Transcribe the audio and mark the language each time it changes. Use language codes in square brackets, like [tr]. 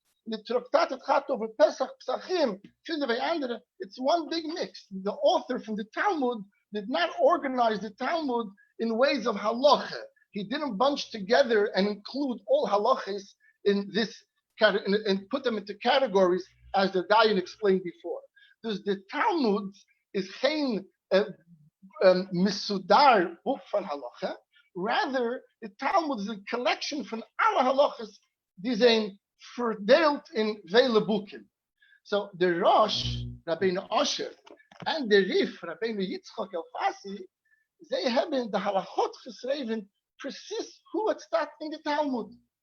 [nl] In de Tractate het gaat over Pesach, Pesachim, vinden wij andere. [en] It's one big mix. The author from the Talmud did not organize the Talmud in ways of halacha. He didn't bunch together and include all halachas in this and put them into categories as the Dayan explained before. [nl] Dus de Talmud is geen misudar boek van halacha. [en] Rather, the Talmud is a collection [nl] van alle halachas die zijn verdeeld in vele boeken. [en] So the [nl] Rosh, Rabbeinu Osher, en de Rif, Rabbeinu Yitzchok Elfasi, zij hebben de halachot geschreven precies hoe het staat in de Talmud.